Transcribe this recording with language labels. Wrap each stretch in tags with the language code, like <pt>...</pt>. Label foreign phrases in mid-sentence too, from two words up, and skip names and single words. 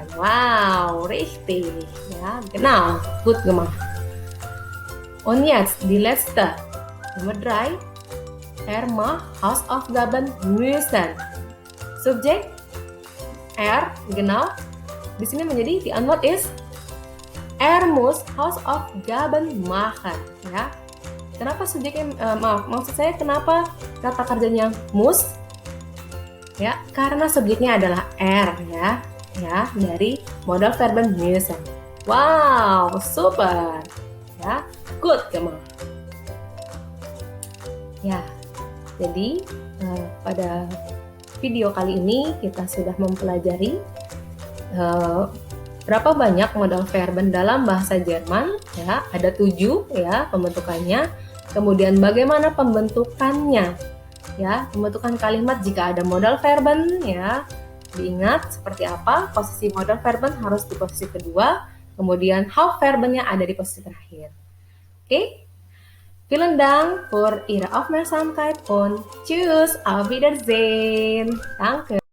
<de>Wow, richtig. Ja, genau. Gut gemacht. Und jetzt die letzte. Nummer 3. Macht Hausaufgaben müssen.</de> <id>Subjek er, genau. Di sini menjadi</id> <de>die Antwort ist muss Hausaufgaben machen.</de> <id>Ya. Kenapa subjeknya maksud saya kenapa kata kerjanya muss? Ya, karena subjeknya adalah ya. Ya, dari</id> <de>modal verben</de> <id>müssen. Wow, super.</id> <de>Ya, good gemacht. Ya.</de> <id>Jadi pada video kali ini kita sudah mempelajari berapa banyak</id> <de>modal verben</de> <id>dalam bahasa Jerman ya, ada 7 ya pembentukannya. Kemudian bagaimana pembentukannya ya, pembentukan kalimat jika ada</id> <de>modal verben</de> <id>ya. Diingat seperti apa, posisi</id> <de>modal verben</de> <id>harus di posisi kedua, kemudian Hauptverbennya ada di posisi terakhir. Oke?</id> <de>Vielen Dank für Ihre Aufmerksamkeit und tschüss, auf Wiedersehen. Danke.</de>